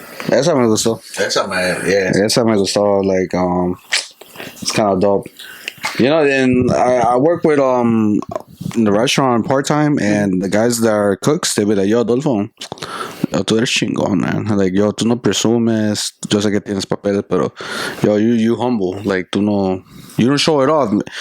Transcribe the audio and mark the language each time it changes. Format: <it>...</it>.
<es>Esa me gustó. Esa me gustó.</es> <en>Like, it's kind of dope. You know, and I work with in the restaurant part time, and the guys that are cooks, they be like, yo, Adolfo,</en> <es>tú eres chingón,</es> <en>man. Like, yo,</en> <es>tú no presumes. Yo sé que tienes papeles, pero yo,</es> <en>you humble. Like, you don't show it off.</en>